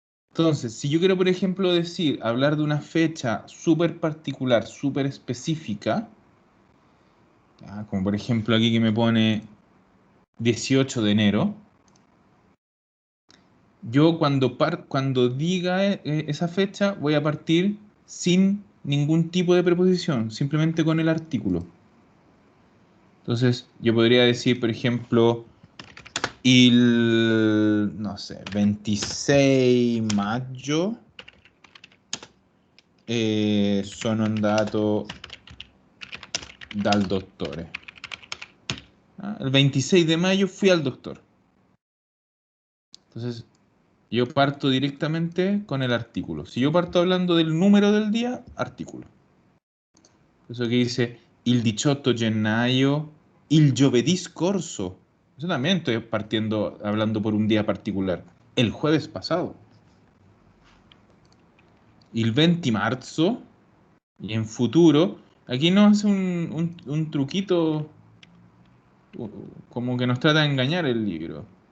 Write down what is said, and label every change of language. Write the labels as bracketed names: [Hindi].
[Spanish] Entonces, si yo quiero, por ejemplo, hablar de una fecha súper particular, súper específica, ¿ya? Como por ejemplo aquí que me pone 18 de enero, yo cuando diga esa fecha voy a partir sin ningún tipo de preposición, simplemente con el artículo. Entonces, yo podría decir, por ejemplo, no sé, [Italian] 26 maggio sono andato dal dottore. [Spanish] El 26 de mayo fui al doctor. Entonces, yo parto directamente con el artículo. Si yo parto hablando del número del día, artículo. Eso que dice [Italian] il 18 gennaio, il giovedì scorso. [Spanish] Eso también estoy hablando por un día particular. El jueves pasado. [Italian] Il 20 marzo. [Spanish] Y en futuro, aquí nos hace un truquito, como que nos trata de engañar el libro.